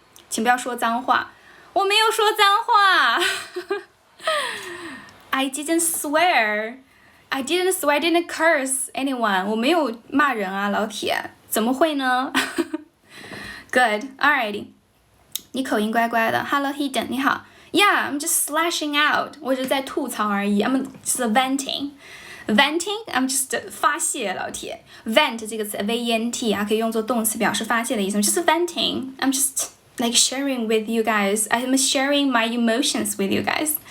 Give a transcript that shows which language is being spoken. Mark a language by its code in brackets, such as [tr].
[zh] 请不要说脏话，我没有说脏话， [en] I didn't swear.I didn't curse anyone. [zh] 我没有骂人啊，老铁，怎么会呢？ [en] Good, alrighty. [zh] 你口音乖乖的。 [en] Hello, Hidden， [zh] 你好。 [en] Yeah, I'm just slashing out. [zh] 我只是在吐槽而已。 [en] I'm just venting. Venting, I'm just [zh] 发泄，老铁。 Vent 这个词 V-E-N-T 啊，可以用作动词表示发泄的意思。 [en] Just venting. I'm just like sharing with you guys. I'm sharing my emotions with you guys.